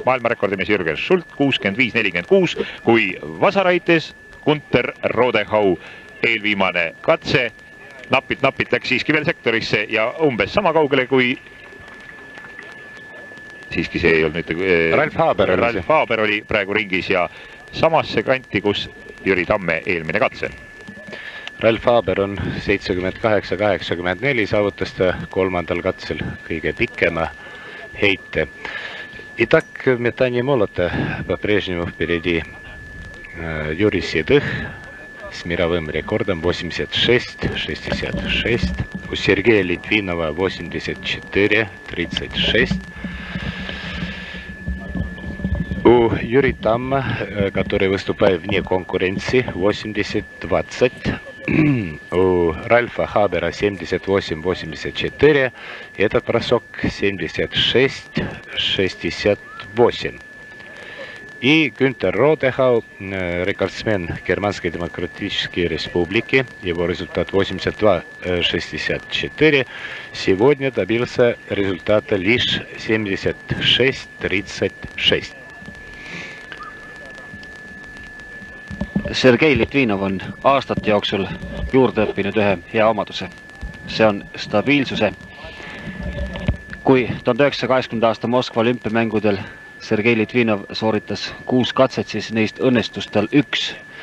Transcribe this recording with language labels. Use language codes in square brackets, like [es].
[et] maailmarekordimees Jürgen Schult 65.46, kui vasaraites Gunter Rodehau eelviimane katse napilt läks siiski veel sektorisse ja umbes sama kaugele kui siiski see ei olnud Ralf Haber oli praegu ringis ja samasse kanti, kus Jüri Tamme eelmine katse. Ralf Haber on 78-84, saavutas ta 3. katsel kõige pikema heite. [ru] Итак, в метании молота по-прежнему впереди Юрий Седых с мировым рекордом 86-66. У Сергея Литвинова 84-36. У Юрия Тамма, который выступает вне конкуренции, 80-20. У Ральфа Хабера 78-84. И этот бросок 76-68. И Гюнтер Родехау, рекордсмен Германской Демократической Республики, его результат 82-64, сегодня добился результата лишь 76-36. [et] Sergei Litvinov on aastate jooksul juurde õppinud ühe hea omaduse. See on stabiilsuse. Kui 1980. aasta Moskva olümpiamängudel Sergei Litvinov sooritas 6 katset, siis neist õnnestus tal 1.